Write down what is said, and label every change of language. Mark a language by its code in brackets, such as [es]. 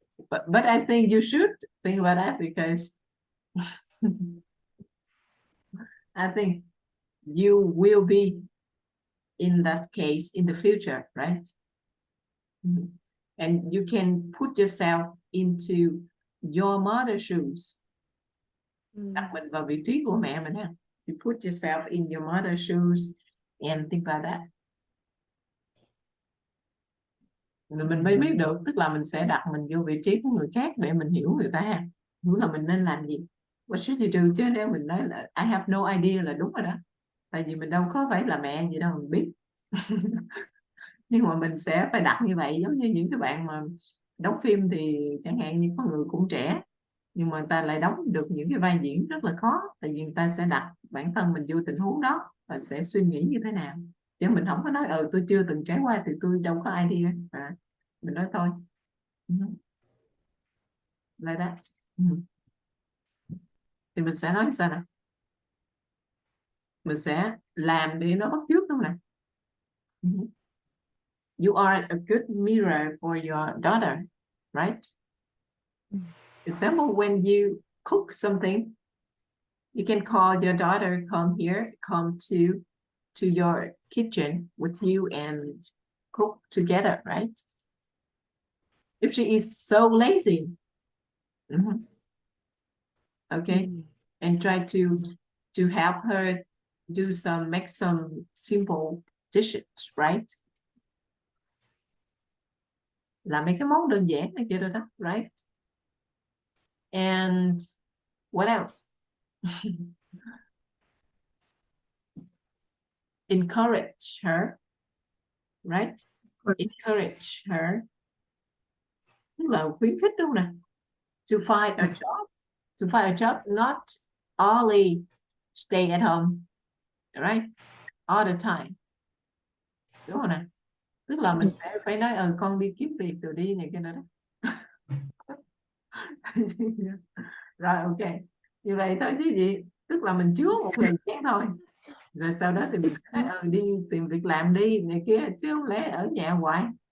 [en] But I think you should think about that because I think you will be in that case in the future, right? And you can put yourself into your mother's shoes. [vi] Đặt mình vào vị trí của mẹ mình ha. [en] You put yourself in your mother's shoes and think about that. [vi] Rồi mình mới biết được, tức là mình sẽ đặt mình vô vị trí của người khác để mình hiểu người ta ha. Hiểu là mình nên làm gì. [en] What should you do? [vi] Chứ nếu mình nói là [en] I have no idea [vi] là đúng rồi đó. Tại vì mình đâu có phải là mẹ gì đâu mình biết. Nhưng mà mình sẽ phải đặt như vậy, giống như những cái bạn mà đóng phim thì chẳng hạn như có người cũng trẻ nhưng mà người ta lại đóng được những cái vai diễn rất là khó, tại vì người ta sẽ đặt bản thân mình vô tình huống đó và sẽ suy nghĩ như thế nào, chứ mình không có nói tôi chưa từng trải qua thì tôi đâu có idea. Mình nói thôi. [en] Like that. [vi] Thì mình sẽ nói sao nè, mình sẽ làm để nó bắt chước đúng nè. [en] You are a good mirror for your daughter, right? Example, when you cook something, you can call your daughter, come here, come to your kitchen with you and cook together, right? If she is so lazy, okay, and try to help her make some simple dishes, right? [vi] Làm mấy cái món đơn giản này kia đó, right? [en] And what else? Encourage her, right? Encourage her, [vi] tức là khuyến khích đúng nè. [en] To find a job, not only stay at home, right? All the time. [vi] Đúng rồi nè. Tức là mình sẽ phải nói con đi kiếm việc rồi đi này kia nữa đó. Rồi ok. Như vậy thôi chứ gì. Tức là mình chứa một lời chán thôi. Rồi sau đó thì mình sẽ nói đi tìm việc làm đi này kia, chứ không lẽ ở nhà hoài.